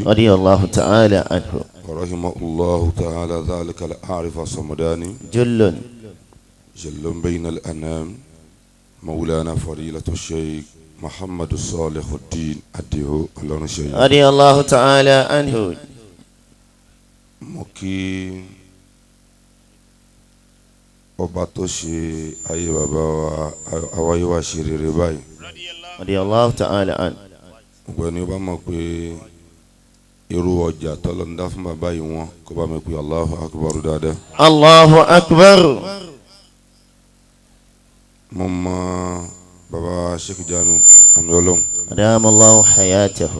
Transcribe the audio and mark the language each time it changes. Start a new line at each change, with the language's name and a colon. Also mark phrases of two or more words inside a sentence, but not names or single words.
Arabic: رضي الله تعالى عنه ورحمه الله تعالى ذلك العارف الصمداني جل جل بين الأنام مولانا فضيلة الشيخ Muhammadu Salihuddin Adio
Yoruba: Ọlọ́run ṣe yìí.
Arabic: رضي الله تعالى عنه.
Yoruba: mo kí ọba tó ṣe ayé bàbá wa àwáyé wa ṣe rere báyìí.
Arabic: رضي الله تعالى عنه.
Yoruba: gbogbo ẹni ó bá mọ̀ pé irú ọjà tọ́lọ́ ń dá fún bàbá yìí wọn kó bá mi pé
Arabic: الله أكبر
Yoruba: dáadáa.
Arabic: الله أكبر.
Yoruba: mo mọ bàbá Sheikh Jamiu àmì ọlọ́run.
Arabic: أدام الله حياته.